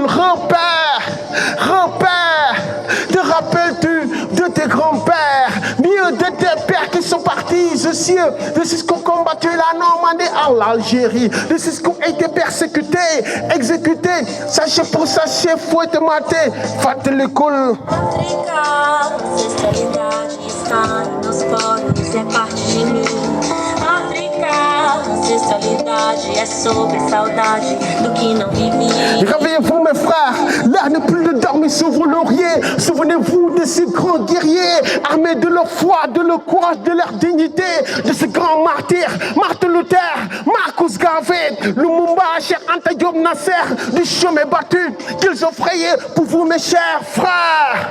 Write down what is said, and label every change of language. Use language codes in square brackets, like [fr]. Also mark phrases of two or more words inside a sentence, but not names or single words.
[fr] Repère, repère, te rappelles-tu de tes grands-pères, mieux de tes pères qui sont partis aux cieux, de ceux qui ont combattu la Normandie à l'Algérie, de ceux qui ont été persécutés, exécutés, sachez pour sachez, fouettés, matés, faites le cool. [pt] África, ancestralidade está em meus poros, é parte de mim. África, ancestralidade é sobre saudade do que não vivi. [fr] Réveillez-vous mes frères, l'heure n'est plus de dormir sur vos lauriers. Souvenez-vous de ces grands guerriers, armés de leur foi, de leur courage, de leur dignité, de ces grands martyrs, Martin Luther, Marcus Garvey, Lumumba, Cheikh Anta Diop Nasser, du chemin battu qu'ils ont frayé pour vous mes chers frères.